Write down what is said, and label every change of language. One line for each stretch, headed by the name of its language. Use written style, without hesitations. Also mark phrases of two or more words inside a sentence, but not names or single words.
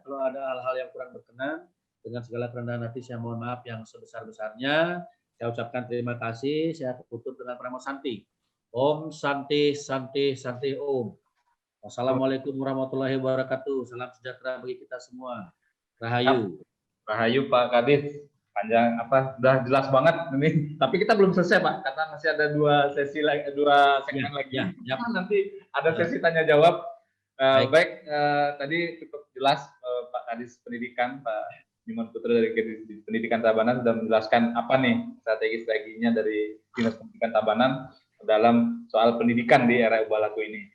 Indonesian: Kalau ada hal-hal yang kurang berkenan, dengan segala kerendahan hati saya mohon maaf yang sebesar-besarnya. Saya ucapkan terima kasih. Saya tutup dengan Pramo Santi.
Sanskrit: ॐ शान्ति शान्ति शान्ति ॐ.
Arabic: والسلام عليكم ورحمة الله وبركاته.
Indonesian: Salam sejahtera bagi kita semua. Rahayu. Rahayu Pak Kadis. Panjang udah jelas banget ini. Tapi kita belum selesai Pak, karena masih ada dua segmen lagi. Nanti ada sesi tanya jawab. Baik, tadi cukup jelas Pak Kadis Pendidikan, Pak Nyoman Putra dari Pendidikan Tabanan sudah menjelaskan apa nih strategi-strateginya dari Dinas Pendidikan Tabanan dalam soal pendidikan di era ubah laku ini.